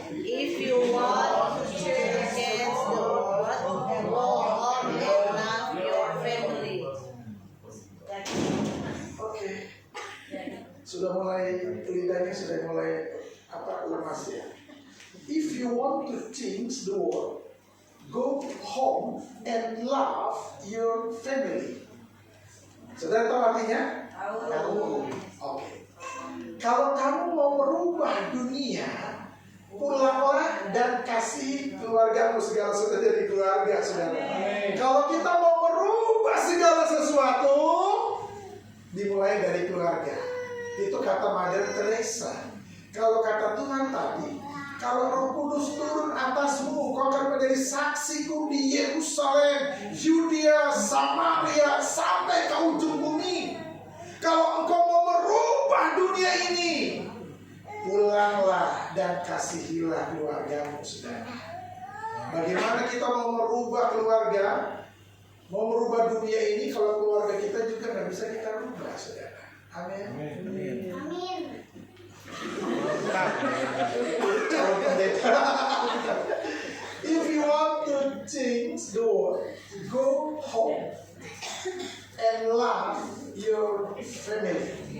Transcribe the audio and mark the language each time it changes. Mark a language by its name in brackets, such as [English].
[English] If you want to change the world, go home and love your family. [Indonesian] Oke. Sudah mulai lidahnya sudah mulai lemas ya. [English] If you want to change the world, go home and love your family. [Indonesian] Saudara tahu artinya? Tahu. Oke. Kalau kamu mau merubah dunia, pulanglah dan kasih keluargamu. Segala sesuatu dari keluarga, saudara. Kalau kita mau merubah segala sesuatu, dimulai dari keluarga. Itu kata Mother Teresa. Kalau kata Tuhan tadi, kalau Roh Kudus turun atasmu, kau akan menjadi saksiku di Yerusalem, Yudea, Samaria, sampai ke ujung bumi. Kalau engkau mau merubah dunia ini, pulanglah dan kasihilah keluargamu, saudara. Bagaimana kita mau merubah keluarga, mau merubah dunia ini, kalau keluarga kita juga nggak bisa kita rubah, saudara. Amin. Amin. Kalau pendeta, [English] if you want to change the world, go home and love your family.